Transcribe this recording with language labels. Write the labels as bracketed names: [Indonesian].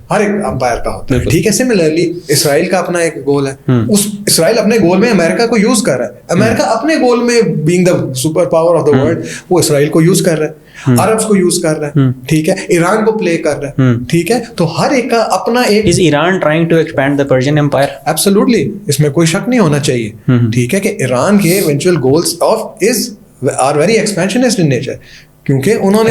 [Urdu] ہر ایک امپائر کا ہوتا ہے, ٹھیک ہے. سملرلی اسرائیل کا اپنا ایک گول ہے, اس اسرائیل اپنے گول میں امریکہ کو یوز کر رہا ہے, امریکہ اپنے گول میں [English] being the super power of the world [Urdu] وہ اسرائیل کو یوز کر رہا ہے, عربس کو یوز کر رہا ہے, ٹھیک ہے, ایران کو پلے کر رہا ہے, ٹھیک ہے. تو ہر ایک کا اپنا ایک. [English] Is Iran trying to expand the Persian Empire? [Urdu] Absolutely, اس میں کوئی شک نہیں ہونا چاہیے, ٹھیک ہے, کہ ایران کے eventual goals [English] are very expansionist in nature, [Urdu] کیونکہ انہوں نے